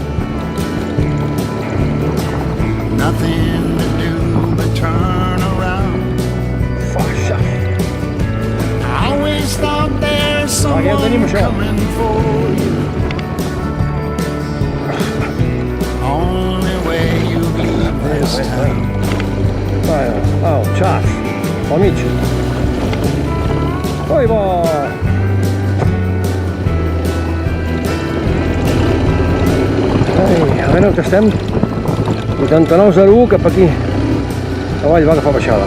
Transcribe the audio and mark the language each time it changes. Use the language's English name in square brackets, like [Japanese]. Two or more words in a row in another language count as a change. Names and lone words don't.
[English] Nothing to do but turn around. I always thought there's someone coming for you. Only way you leave this town. [Italian] Oh, ciao, amici. [Catalan] Poi va. A veure on estem. 8901 cap aquí. Avall va agafar baixada.